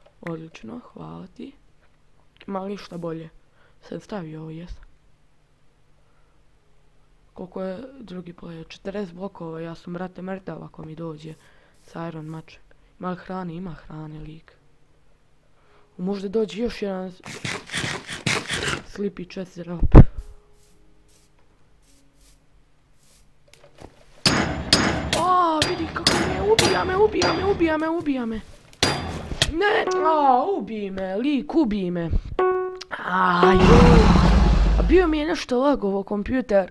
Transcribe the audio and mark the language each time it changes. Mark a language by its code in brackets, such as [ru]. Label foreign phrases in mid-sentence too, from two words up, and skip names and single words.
[sr] Odlično, hvala ti. Ima li šta bolje? Sam stavio ovo, jesam. Koliko je drugi player? 40 blokova, ja sam brate mrtav ako mi dođe sa Iron mačem. Ima li hrane? Ima hrane, lik. Možda dođe još jedan [en] Sleepy chest drop. [sr] Vidi kako me, ubija me. Ne, ubij me, lik, ubij me. A bio mi je nešto lagovo kompjuter.